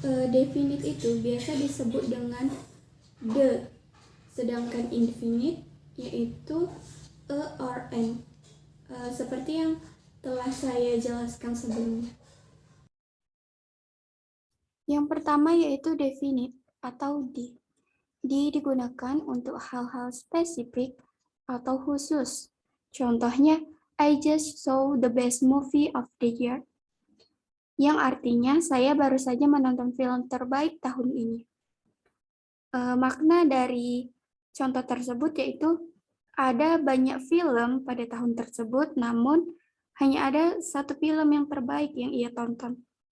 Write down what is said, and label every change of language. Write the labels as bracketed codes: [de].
[id] Definite itu biasa disebut dengan the, sedangkan indefinite yaitu a or an. Seperti yang telah saya jelaskan sebelumnya. Yang pertama yaitu definite atau di. Di digunakan untuk hal-hal spesifik atau khusus. [en] Contohnya, I just saw the best movie of the year. [id] Yang artinya saya baru saja menonton film terbaik tahun ini. Makna dari contoh tersebut yaitu ada banyak film pada tahun tersebut, namun hanya ada satu film yang terbaik yang ia tonton.